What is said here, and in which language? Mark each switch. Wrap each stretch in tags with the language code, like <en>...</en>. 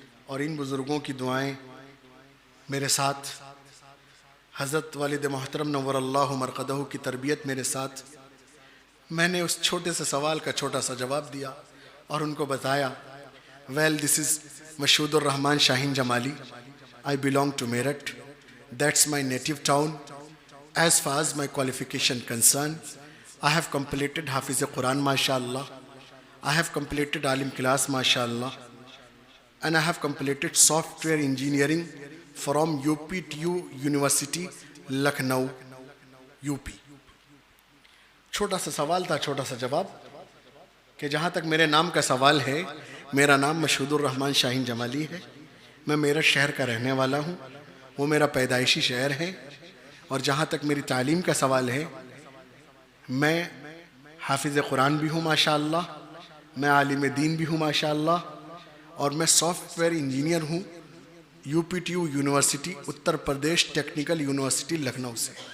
<ur>اور ان بزرگوں کی دعائیں میرے ساتھ، حضرت والد محترم نور اللہ مرقدہ کی تربیت میرے ساتھ، میں نے اس چھوٹے سے سوال کا چھوٹا سا جواب دیا اور ان کو بتایا،</ur> <en>well this is</en> <ur>Mashhood Rahman Shaheen Jamali.</ur> <en>I belong to Meerut. That's my native town. As far as my qualification concerned, I have completed Hafiz Quran, mashallah. I have completed Alim class, mashallah. And I have completed software engineering from UPTU University, Lucknow, UP.</en> <ur>چھوٹا سا سوال تھا، چھوٹا سا جواب، کہ جہاں تک میرے نام کا سوال ہے، میرا نام مشہود الرحمان شاہین جمالی ہے. میں میرٹھ شہر کا رہنے والا ہوں، وہ میرا پیدائشی شہر ہے. اور جہاں تک میری تعلیم کا سوال ہے، میں حافظ قرآن بھی ہوں ماشاءاللہ، میں عالم دین بھی ہوں ماشاءاللہ، اور میں سافٹ ویئر انجینئر ہوں UPTU university, Uttar Pradesh technical university Lucknow سے.</ur>